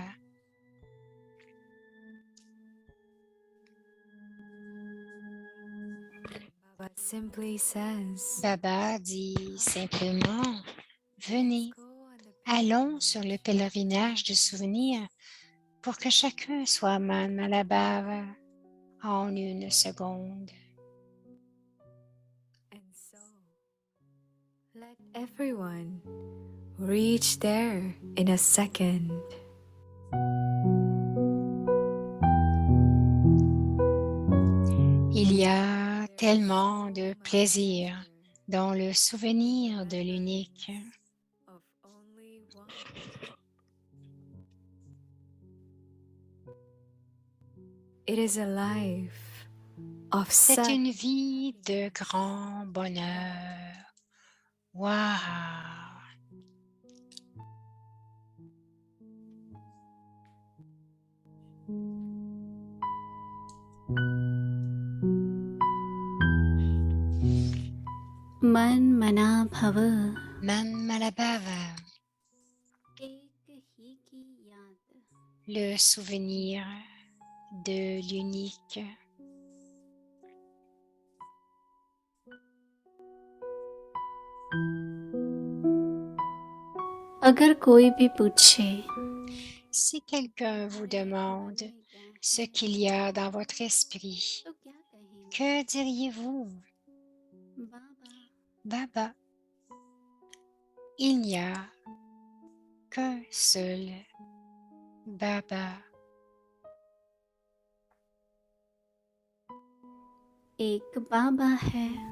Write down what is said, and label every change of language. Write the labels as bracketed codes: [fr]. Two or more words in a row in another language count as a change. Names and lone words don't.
[en] Baba simply says, [fr] Baba dit simplement, venez, allons sur le pèlerinage de souvenirs pour que chacun soit Man Malabar en une seconde. [en] and so let everyone reach there in a second. [fr] Il y a tellement de plaisir dans le souvenir de l'unique. [en] Of only one. It is a life of [fr] C'est [en] such [fr] une vie de grand bonheur. Waouh! [hi] मन मना भव Man Malabar, एक ही की याद [fr] le souvenir de l'unique. [hi] अगर कोई भी पूछे [fr] Si quelqu'un vous demande ce qu'il y a dans votre esprit, [hi] तो क्या कहेंगे? [fr] que diriez-vous? [hi] बाबा [fr] Baba, il n'y a qu'un seul Baba. [hi] एक बाबा है